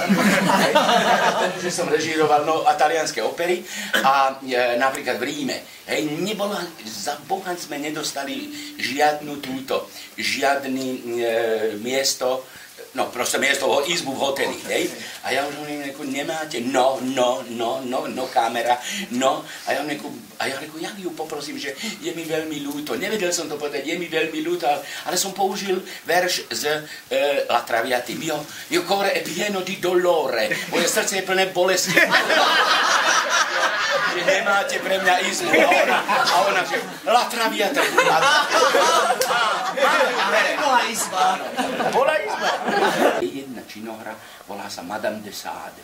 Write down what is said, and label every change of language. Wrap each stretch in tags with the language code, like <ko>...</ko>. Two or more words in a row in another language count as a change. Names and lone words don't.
<sk>Že som režíroval a talianské opery a napríklad v Ríme, hej, nebola, za Boha sme nedostali žiadny miesto, no proste miesto, izbu v hoteli, hej? A ja už hovorím, nemáte, no, kamera, no. A ja reku, ja ju poprosím, že je mi veľmi ľúto. Nevedel som to povedať, je mi veľmi ľúto, ale som použil verš z La Traviata.</sk> <it>Mio cuore è pieno di dolore.</it> <sk>Moje srdce je plné bolesti. Že nemáte pre mňa izbu. A ona, že La Traviata. Bola izba. Bola izba. Jedna činohra, volá sa Madame de Sade.</sk>